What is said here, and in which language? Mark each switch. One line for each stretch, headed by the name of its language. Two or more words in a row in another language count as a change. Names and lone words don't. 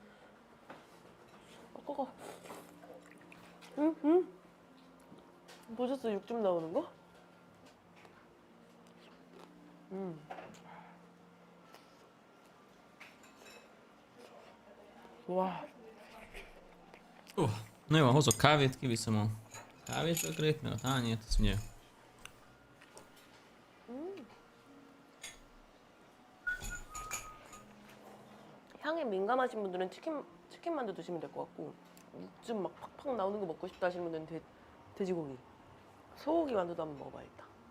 Korean: 응? 보셨어요? 육즙 나오는 거? 와.
Hungarian: Na jó, hozok kávét, kiviszem a kávésökrét, meg a tányért, azt ugye.
Korean: 향에 민감하신 분들은 치킨 만두 드시면 될 것 같고 육즙 막 팍팍 나오는 거 먹고 싶다 하시는 분들은 돼지고기. 소고기 만두도 한번 먹어봐야겠다.